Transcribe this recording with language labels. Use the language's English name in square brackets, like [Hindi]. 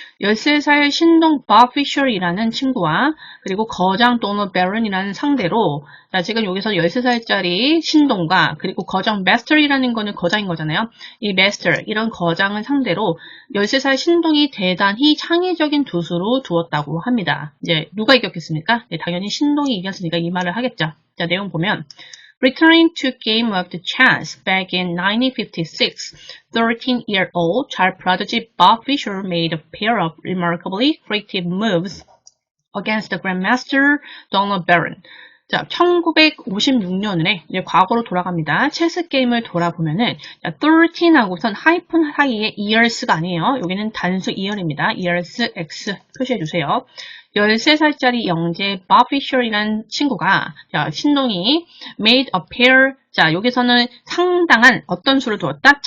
[Korean] 13살 신동 밥 피셔이라는 친구와 그리고 거장 도너 베런이라는 상대로 자, 지금 여기서 13살짜리 신동과 그리고 거장 마스터이라는 거는 거장인 거잖아요. 이 마스터 이런 거장을 상대로 13살 신동이 대단히 창의적인 두수로 두었다고 합니다. 이제 누가 이겼겠습니까? 네, 당연히 신동이 이겼으니까 이 말을 하겠죠. [English] 자, 내용 보면 Returning to game of the chess back in 1956, 13-year-old child prodigy Bob Fischer made a pair of remarkably creative moves against the grandmaster Donald Barron. [Korean] 자, 1956년에 이제 과거로 돌아갑니다. 체스 게임을 돌아보면은 13하고선 하이픈 사이에 years가 아니에요. 여기는 단수 year입니다. years x 표시해 주세요. 13살짜리 영재 밥 피셔이라는 친구가 자, 신동이 [English] made a pair [Korean] 자, 여기서는 상당한 어떤 수를 두었다?